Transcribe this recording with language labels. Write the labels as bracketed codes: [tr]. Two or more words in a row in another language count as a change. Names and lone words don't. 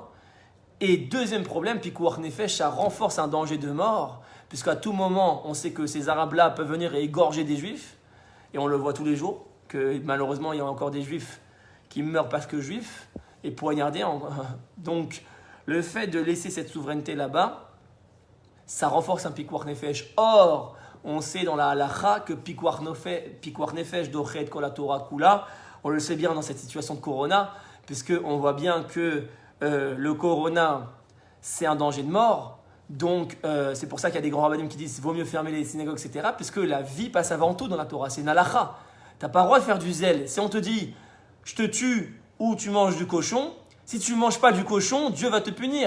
[fr] Et deuxième problème, [he] pikuach nefesh, [fr] ça renforce un danger de mort, puisqu'à tout moment, on sait que ces Arabes-là peuvent venir et égorger des juifs, et on le voit tous les jours, que malheureusement, il y a encore des juifs qui meurent parce que juifs, et poignardés. Donc, le fait de laisser cette souveraineté là-bas, ça renforce un [he] pikuach nefesh. [fr] Or, on sait dans la halacha que [he] pikuach nefesh dochet kol haTorah kula. [fr] On le sait bien dans cette situation de corona, puisqu'on voit bien que le corona, c'est un danger de mort. Donc, c'est pour ça qu'il y a des grands rabbinim qui disent qu'il vaut mieux fermer les synagogues, etc. Puisque la vie passe avant tout dans la Torah. C'est une halacha. Tu n'as pas le droit de faire du zèle. Si on te dit, je te tue ou tu manges du cochon, si tu ne manges pas du cochon, Dieu va te punir.